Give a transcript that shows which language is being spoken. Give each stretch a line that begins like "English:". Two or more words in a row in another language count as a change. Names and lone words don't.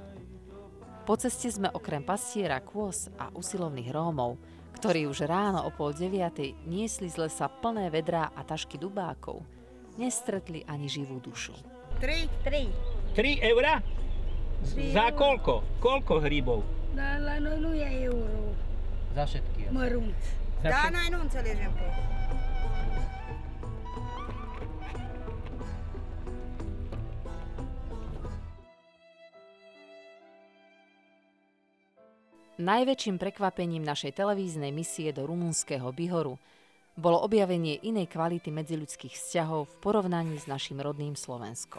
Slovak: Po ceste sme okrem pastiera kôz a usilovných Rómov, ktorí už ráno o 8:30 niesli z lesa plné vedrá a tašky dubákov, nestretli ani živú dušu. 3 eurá? Za koľko? Koľko hríbov?
Romanian: Nu e euro.
Slovak: Za všetky.
Romanian: Mărunt. Da, noi nu înțelegem pe.
Slovak: Najväčším prekvapením našej televíznej misie do rumunského Bihoru bolo objavenie inej kvality medziľudských vzťahov v porovnaní s našim rodným Slovenskom.